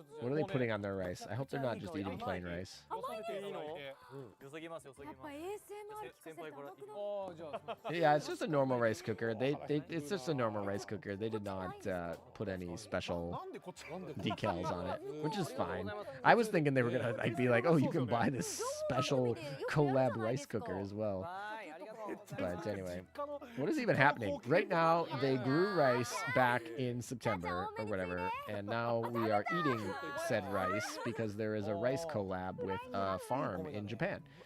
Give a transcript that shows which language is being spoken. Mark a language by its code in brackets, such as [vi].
[en] What are they putting on their rice? I hope they're not just eating plain rice. [ja] よそげていいの？よそぎますよそぎます。やっぱ ASMR 聞かせて甘くなっ [en] Yeah, it's just a normal rice cooker. It's just a normal rice cooker. They did not put any special decals on it, which is fine. I was thinking they were gonna be like, oh, you can buy this special collab rice cooker as well. [ja] はいありがとう。 [en] But anyway, what is even happening? Right now, they grew rice back in September or whatever, and now we are eating said rice because there is a rice collab with a farm in Japan.